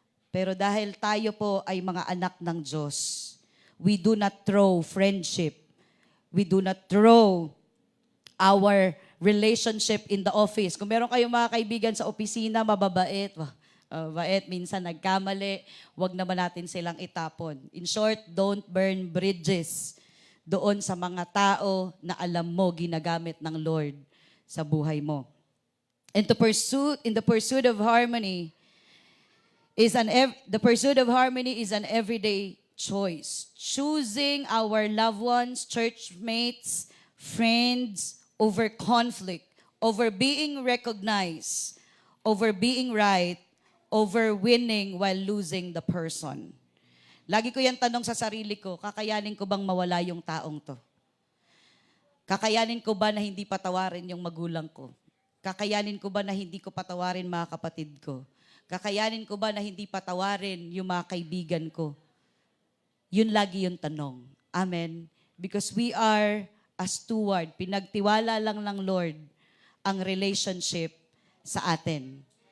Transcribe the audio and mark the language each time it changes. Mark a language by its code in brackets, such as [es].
[tl] Pero dahil tayo po ay mga anak ng Diyos, [en] we do not throw friendship. We do not throw our relationship in the office. [tl] Kung meron kayong mga kaibigan sa opisina, mababait, bait, minsan nagkamali, wag naman natin silang itapon. [en] In short, don't burn bridges [tl] doon sa mga tao na alam mo ginagamit ng Lord sa buhay mo. [en] And in the pursuit of harmony is an everyday choice. Choosing our loved ones, church mates, friends, over conflict, over being recognized, over being right, over winning while losing the person. [tl] Lagi ko yan tanong sa sarili ko, kakayanin ko bang mawala yung taong to? Kakayanin ko ba na hindi patawarin yung magulang ko? Kakayanin ko ba na hindi ko patawarin mga kapatid ko? Kakayanin ko ba na hindi patawarin yung mga kaibigan ko? Yun lagi yung tanong. Amen? [en] Because we are a steward. [tl] Pinagtiwala lang ng Lord ang relationship sa atin.